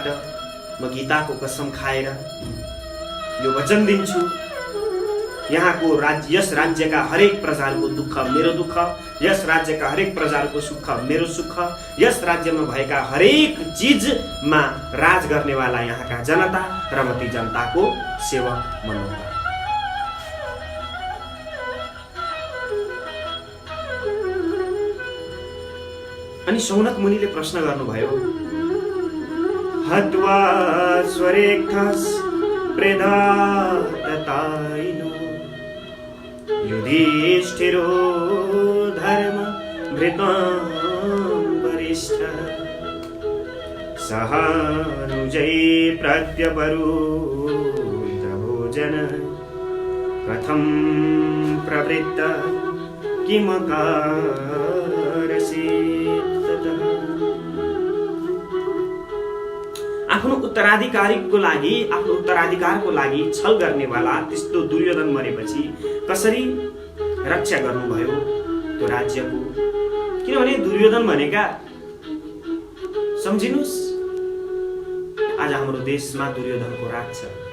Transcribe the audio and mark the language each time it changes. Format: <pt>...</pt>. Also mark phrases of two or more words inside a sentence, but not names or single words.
<ne>म गीताको कसम खाएर यो वचन दिन्छु यहाँको यस राज्यका हरेक प्रजाहरूको दुःख मेरो दुःख, यस राज्यका हरेक प्रजाहरूको सुख मेरो सुख, यस राज्यमा भएका हरेक चीजमा राज गर्नेवाला यहाँका जनता र म ती जनताको सेवक बन्नु। अनि शौनक मुनिले प्रश्न गर्नुभयो,</ne> <sa>हत्वा स्वरेखस प्रेदातताइनो युधिष्ठिरो धर्म भृतां वरिष्ठ सहानुजै प्रत्यपरुत भोजन कथं प्रवृत्त किमकारसि।</sa> <ne>आफ्नो उत्तराधिकारको लागि छल गर्नेवाला त्यस्तो दुर्योधन मरेपछि कसरी रक्षा गर्नुभयो त्यो राज्यको? किनभने दुर्योधन भनेका सम्झिनुस्, आज हाम्रो देशमा दुर्योधनको राज छ।</ne>